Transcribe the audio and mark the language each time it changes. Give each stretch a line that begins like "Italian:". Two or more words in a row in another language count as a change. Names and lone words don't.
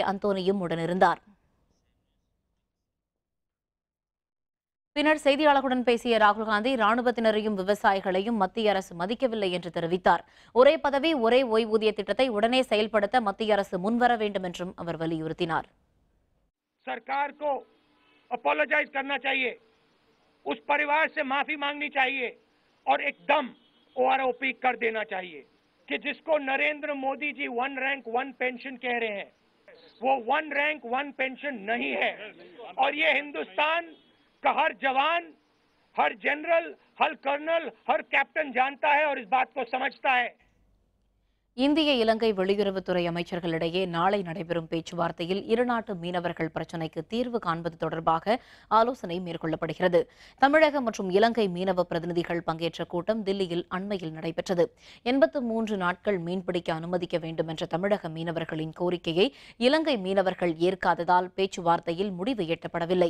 Tamil: அந்தோனியும் உடனிருந்தார். பின்னர் செய்தியாளர்களுடன் பேசிய ராகுல்காந்தி, ராணுவத்தினரையும் விவசாயிகளையும் மத்திய அரசு மதிக்கவில்லை என்று தெரிவித்தார். ஒரே பதவி ஒரே ஓய்வூதிய திட்டத்தை உடனே செயல்படுத்த மத்திய அரசு முன்வர வேண்டும் என்றும் அவர் வலியுறுத்தினார்.
Hindi: सरकार को अपोलोजाइज करना चाहिए, उस परिवार से माफी मांगनी चाहिए और एकदम ओआरओपी कर देना चाहिए कि जिसको नरेंद्र मोदी जी 1 रैंक 1 पेंशन कह रहे हैं, वो 1 रैंक 1 पेंशन नहीं है. और ये हिंदुस्तान का हर जवान, हर जनरल, हर कर्नल, हर कैप्टन जानता है और इस बात को समझता है.
Tamil: இந்திய இலங்கை வெளியுறவுத்துறை அமைச்சர்களிடையே நாளை நடைபெறும் பேச்சுவார்த்தையில் இருநாட்டு மீனவர்கள் பிரச்சினைக்கு தீர்வு காண்பது தொடர்பாக ஆலோசனை மேற்கொள்ளப்படுகிறது. தமிழக மற்றும் இலங்கை மீனவ பிரதிநிதிகள் பங்கேற்ற கூட்டம் தில்லியில் அண்மையில் நடைபெற்றது. 83 நாட்கள் மீன்பிடிக்க அனுமதிக்க வேண்டும் என்ற தமிழக மீனவர்களின் கோரிக்கையை இலங்கை மீனவர்கள் ஏற்காததால் பேச்சுவார்த்தையில் முடிவு எட்டப்படவில்லை.